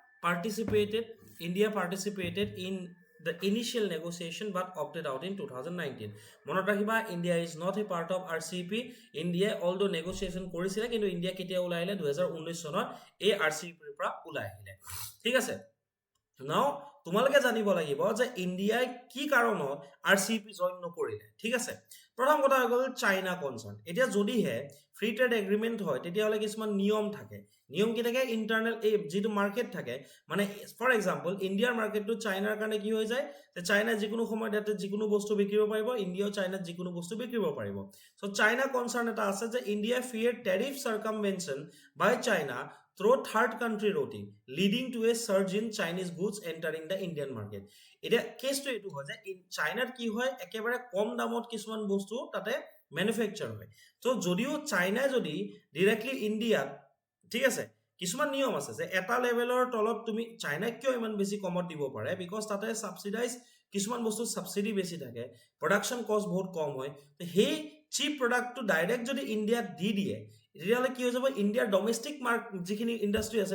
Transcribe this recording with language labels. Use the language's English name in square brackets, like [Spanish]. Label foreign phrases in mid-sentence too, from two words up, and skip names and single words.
[English] participated in the initial negotiation but opted out in 2019 [Assamese] মনত ৰাখিবা [English] India is not a part of RCEP India although negotiation [Assamese] কৰিছিল কিন্তু ইন্ডিয়া কেতিয়া ওলাই আহিলে 2019 চনত এই RCEP ৰ পৰা ওলাই আহিলে ঠিক আছে নাও তোমালোকে জানিব লাগিব যে ইন্ডিয়াই কি কাৰণত RCEP জয়েন নকৰিলে ঠিক আছে প্ৰথম কথা হৈ গ'ল [English] China concern [Assamese] এতিয়া যদিহে [English] free trade agreement [Assamese] হয় তেতিয়াহ'লে কিছুমান নিয়ম থাকে নিয়ম কি থাকে ইণ্টাৰনেল এই যিটো মাৰ্কেট থাকে মানে [English] for example [Assamese] ইণ্ডিয়াৰ মাৰ্কেটটো চাইনাৰ কাৰণে কি হৈ যায় যে চাইনা যিকোনো সময়ত ইয়াতে যিকোনো বস্তু বিক্ৰী কৰিব পাৰিব ইণ্ডিয়াও চাইনাত যিকোনো বস্তু বিক্ৰী কৰিব পাৰিব চ' [English] China concern [Assamese] এটা আছে যে [English] India fear tariff circumvention by China through third country routing leading to a surge in Chinese goods entering the Indian [Assamese] market এতিয়া কেছটো এইটো হয় যে চাইনাত কি হয় একেবাৰে কম দামত কিছুমান বস্তু তাতে ম্যানুফ্যাকচাৰ হয় তো যদিও চাইনাই যদি ডাইৰেক্টলি ইণ্ডিয়াত ঠিক আছে কিছুমান নিয়ম আছে যে এটা লেভেলৰ তলত তুমি চাইনাক কিয় ইমান বেছি কমত দিব পাৰে বিকজ তাতে সাবসিডাইজ কিছুমান বস্তু সাবসিডি বেছি থাকে [English] production cost [Assamese] বহুত কম হয় তো সেই [English] cheap productটো [Assamese] ডাইৰেক্ট যদি ইণ্ডিয়াত দি দিয়ে তেতিয়াহ'লে কি হৈ যাব ইণ্ডিয়াৰ [English] domestic mark [Assamese] যিখিনি ইণ্ডাষ্ট্ৰি আছে